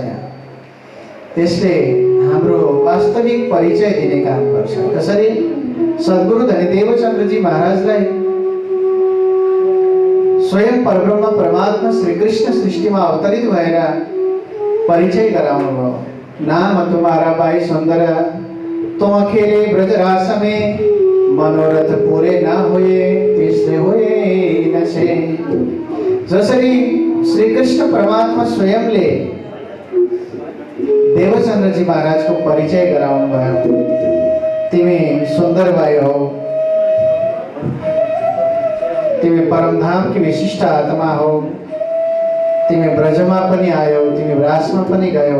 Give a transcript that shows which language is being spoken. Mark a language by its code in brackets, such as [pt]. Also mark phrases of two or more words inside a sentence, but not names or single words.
[ne] यहाँ त्यसले हाम्रो वास्तविक परिचय दिने काम गर्छ। कसरी सद्गुरु धनी देवचन्द्रजी महाराजलाई स्वयं परब्रह्म परमात्मा श्रीकृष्ण सृष्टिमा अवतरित भएर परिचय गराउनु भयो। [hi] नाम तुम्हारा भाइ सुन्दर, तुम अकेले ब्रजरास में मनोरथ पूरे ना हुए, तीसरे हुए नशे। [ne] जसरी श्रीकृष्ण परमात्मा स्वयंले देवचन्द्रजी महाराजको परिचय गराउनु भयो। तिमी सुन्दर भयो, तिमी परमधाम की विशिष्ट आत्मा हो, तिमी ब्रजमा पनि आयो, तिमी रासमा पनि गयो।